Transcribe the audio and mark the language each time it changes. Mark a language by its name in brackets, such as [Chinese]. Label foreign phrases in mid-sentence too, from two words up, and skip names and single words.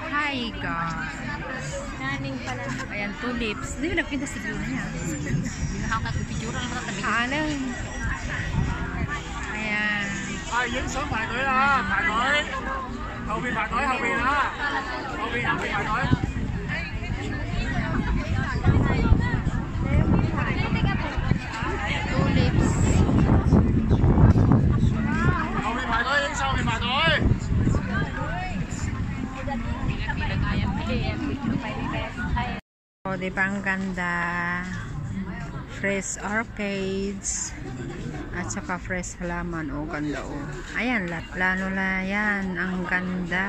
[English] Hi guys. [Filipino] Naning pala. Ayan, tulips. Hindi mo nagpinta sa view na yan. Nakakapipicture lang sa tabi. Alam. Ayan. [Cantonese] 影相排隊啦，排隊，後邊排隊，後邊啊，後邊排隊。 [Filipino] Tulips. [Cantonese] 後邊排隊，影相後邊排隊。 [Filipino] Oh, di ba ang ganda? [English] Fresh orchids [Filipino] at saka fresh halaman. Oh, ganda oh. Ayan, plano na yan. Ang ganda.